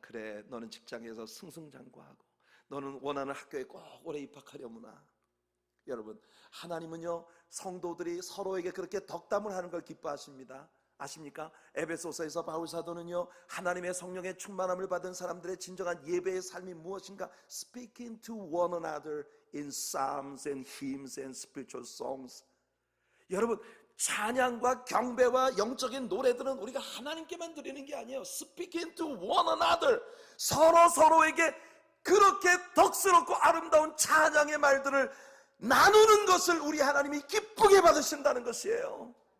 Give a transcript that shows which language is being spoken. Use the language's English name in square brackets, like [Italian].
[Korean] 그래, 너는 직장에서 승승장구하고 너는 원하는 학교에 꼭 오래 입학하려무나. 여러분, 하나님은요, 성도들이 서로에게 그렇게 덕담을 하는 걸 기뻐하십니다. 아십니까? 에베소서에서 바울 사도는요, 하나님의 성령의 충만함을 받은 사람들의 진정한 예배의 삶이 무엇인가? [English] Speaking to one another in psalms and hymns and spiritual songs. [Korean] 여러분, 찬양과 경배와 영적인 노래들은 우리가 하나님께만 드리는 게 아니에요. [English] Speaking to one another, [Korean] 서로에게 그렇게 덕스럽고 아름다운 찬양의 말들을 나누는 것을 우리 하나님이 기쁘게 받으신다는 것이에요.